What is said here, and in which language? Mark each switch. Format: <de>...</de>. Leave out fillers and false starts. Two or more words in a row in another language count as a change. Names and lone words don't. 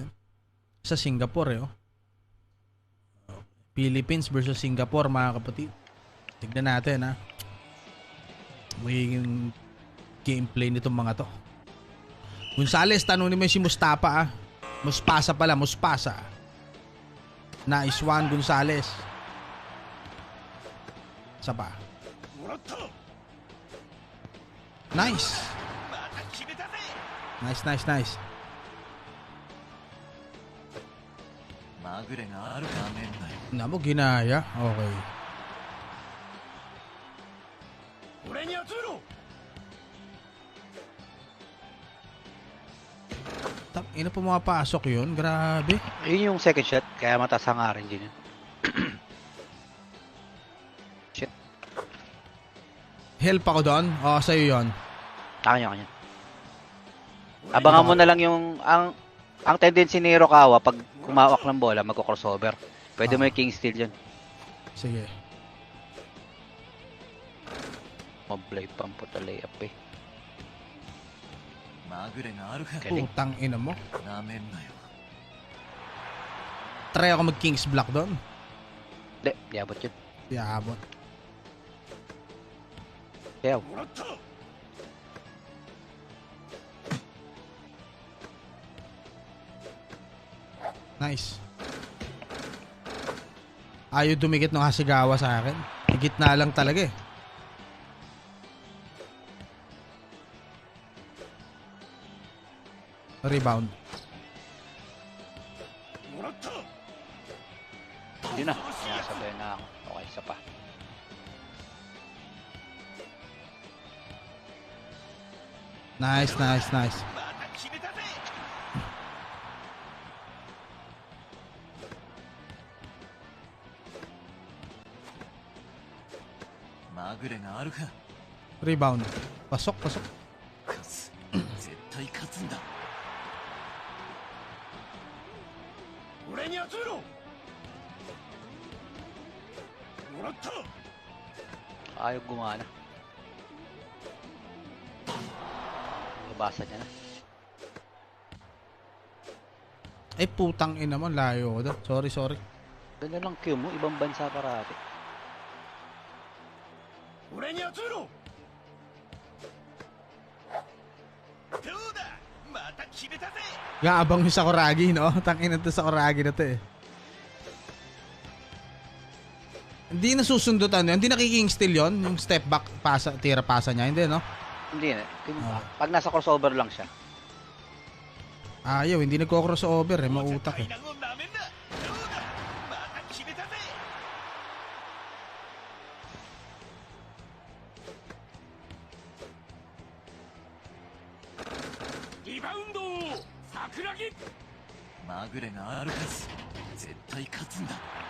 <tl>Sa Singapore eh, oh. Philippines versus Singapore, mga kapatid. Tignan natin ha. Magiging gameplay nitong mga to. Gonzales, tanunin mo yung si Mustafa ah. Muspasa pala, Muspasa.</tl> <en>Nice one,</en> <tl>Gonzales. Isa pa.</tl> <ja>もらった</ja> <tl>Nice.</tl> <ja>また決めたぜ</ja> <en>Nice, nice, nice.</en> <ja>まぐれがあるかめんなよ</ja> <tl>Namo, ginaya. Okay.</tl> <ja>俺に集めろ</ja> <tl>Ina pumapasok yun. Grabe. Yun yung</tl> <en>second shot,</en> <tl>kaya mataas ang RNG niya. Shit. Help ako doon. Oo, sa'yo yun. Kanya. Abangan mo na lang yung ang tendency ni Hirokawa pag kumawak ng bola, magko-crossover. Pwede mo yung</tl> <en>king steal</en> <tl>dyan. Sige. Mablay pamputa layup eh.</tl> <ja>まぐれがあるか</ja> <tl>Galing. Putang ina mo.</tl> <ja>なめんなよ</ja> <tl>Try ako mag-Kings Block doon. Hindi, di abot yun. Yabot. Kaya,</tl> <ja>もらった</ja> <tl>Nice. Ayaw dumikit ng Hasegawa sa akin. Higit na lang talaga eh. Rebound.</tl> <ja>もらった</ja> <tl>yun na. Sinasabayan na ako. Okay, isa pa.</tl> <en>Nice, nice, nice.</en> <ja>また決めたぜ まぐれがあるか</ja> <tl>Rebound. Pasok, pasok.</tl> <ja>勝つ絶対勝つんだ俺に集めろもらった</ja> <tl>Ayaw gumana. Nabasa niya na. Ay putang ina mo, layo ko doon.</tl> <en>Sorry, sorry.</en> <tl>Ganda lang Q mo, ibang bansa parati.</tl> <ja>俺に集めろどうだまた決めたぜ</ja> <tl>Gaabang yung Sakuragi, no? Tangin na to Sakuragi na to eh. Hindi nasusundutan yun. Hindi nakiking steal yun. Yung step back, pasa, tira pasa niya. Hindi, no? Hindi na. Pag nasa crossover lang siya. Ayaw, hindi nagko-crossover eh. Mautak eh.</tl> <ja>階段をなめんなどうだまた決めたぜリバウンド桜木まぐれがあるはず絶対勝つんだ</ja>